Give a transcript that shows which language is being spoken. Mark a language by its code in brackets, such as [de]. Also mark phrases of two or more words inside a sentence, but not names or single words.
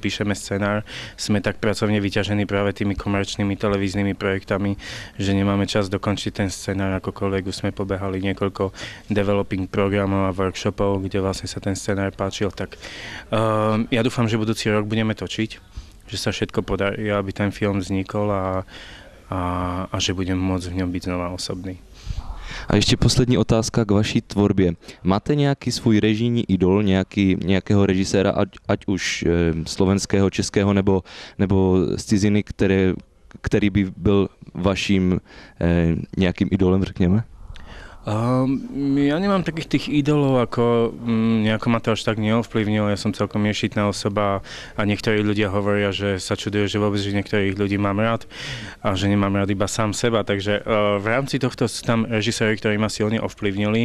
[sk] píšeme scenár, sme tak pracovne vyťažení práve tými komerčnými televíznymi projektami, že nemáme čas dokončiť ten scenár, akokoľvek už sme pobehali niekoľko developing programov a workshopov, kde vlastne sa ten scenár páčil, tak ja dúfam, že budúci rok budeme točiť, že sa všetko podarí, aby ten film vznikol a že budem môcť v ňom byť znova osobný. [cs] A ještě poslední otázka k vaší tvorbě. Máte nějaký svůj režijní idol, nějakého režiséra, ať už slovenského, českého nebo z ciziny, který by byl vaším nějakým idolem, řekněme? [sk] Ja nemám takých tých idolov, ako nejako ma to až tak neovplyvnilo. Ja som celkom ješitná osoba a niektorí ľudia hovoria, že sa čudujú, že vôbec že niektorých ľudí mám rád a že nemám rád iba sám seba. Takže v rámci tohto sú tam režiséri, ktorí ma silne ovplyvnili.